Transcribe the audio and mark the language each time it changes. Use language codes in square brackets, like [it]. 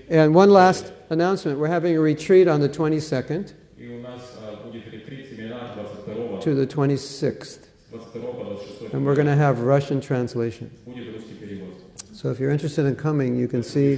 [en] And one last announcement, we're having a retreat on the 22nd [ru] И у нас будет ретрит, семинар 22 [en] to the 26th, [ru] 22 по 26 [en] and we're going to have Russian translation. [ru] будет русский перевод. [en] So if you're interested in coming, you can see